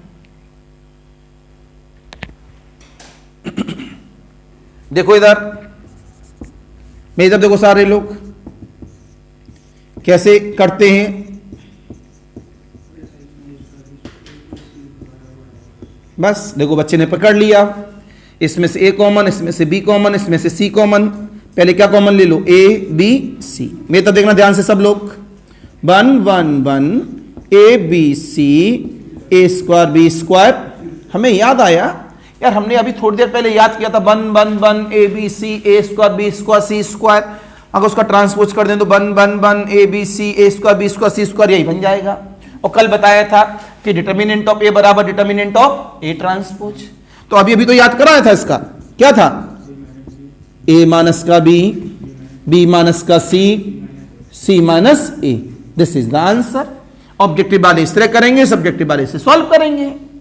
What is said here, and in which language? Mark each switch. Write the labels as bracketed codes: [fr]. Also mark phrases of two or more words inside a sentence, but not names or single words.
[hi] देखो इधर, मैं इधर देखो, सारे लोग कैसे करते हैं। बस देखो बच्चे ने पकड़ लिया, इसमें से [en] a common, [hi] इसमें से [en] b common, [hi] इसमें से [en] c common. [hi] पहले क्या कॉमन ले लो, a b c। मेरे तो देखना ध्यान से सब लोग, 1 1 1 a b c, [en] a square b square. [hi] हमें याद आया यार, हमने अभी थोड़ी देर पहले याद किया था 1 1 1 a b c, [en] a square b square c square. [hi] अगर उसका ट्रांसपोज कर दें तो 1 1 1 a b c, [en] a square b square c square, [hi] यही बन जाएगा। और कल बताया था कि [en] determinant of a [hi] बराबर [en] determinant of a transpose. [hi] तो अभी तो याद कराया था इसका, क्या था, [en] a minus [hi] का [en] b, b minus [hi] का [en] c, c minus a. this is the answer. [hi] ऑब्जेक्टिव वाले इस तरह करेंगे, सब्जेक्टिव वाले से सॉल्व करेंगे।